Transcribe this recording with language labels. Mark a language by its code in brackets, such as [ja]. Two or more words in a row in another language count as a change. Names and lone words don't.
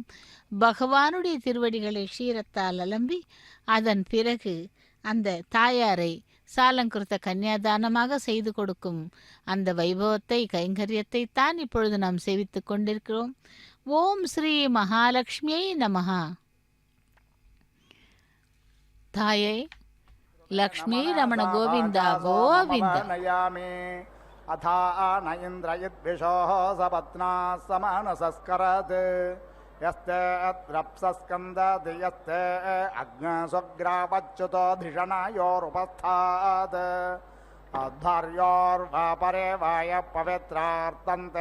[ta] பகவானுடைய திருவடிகளை க்ஷீரத்தால் அலம்பி அதன் பிறகு அந்த தாயாரை சாலங்கிருத்த கன்னியாதானமாக செய்து கொடுக்கும் அந்த வைபவத்தை கைங்கரியத்தை தான் இப்பொழுது நாம் சேவித்துக் கொண்டிருக்கிறோம். [sa] ओम् श्री महालक्ष्म्यै नमः. [ta] தாயே லக்ஷ்மீ ரமண கோவிந்தா கோவிந்தா. [sa] अथा न इन्द्रयद्विषोः सपत्ना समानसस्करत् यस्ते द्रप्सस्कन्दति यस्ते अग्नस्वग्रावच्युतो धिषणयोरुपस्थात् अध्वर्योर्वापरे वाय पवित्रार्तन्ते